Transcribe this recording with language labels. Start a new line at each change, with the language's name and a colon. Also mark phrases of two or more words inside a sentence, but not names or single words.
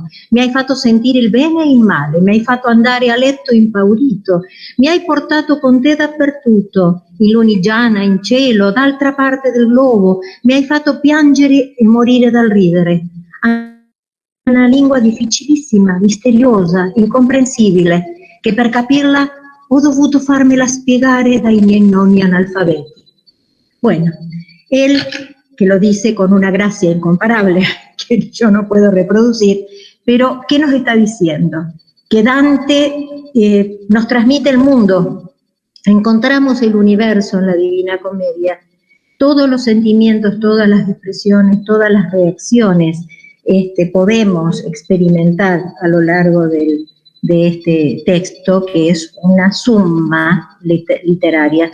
Italian: Mi hai fatto sentire il bene e il male, mi hai fatto andare a letto impaurito, mi hai portato con te dappertutto, in Lunigiana, in cielo, d'altra parte del globo, mi hai fatto piangere e morire dal ridere. Una lingua difficilissima, misteriosa, incomprensibile, che per capirla ho dovuto farmela spiegare dai miei nonni analfabeti».
Spanish: Bueno, él, que lo dice con una gracia incomparable que yo no puedo reproducir, pero ¿qué nos está diciendo? Que Dante nos transmite el mundo, encontramos el universo en la Divina Comedia, todos los sentimientos, todas las expresiones, todas las reacciones podemos experimentar a lo largo de este texto, que es una suma literaria.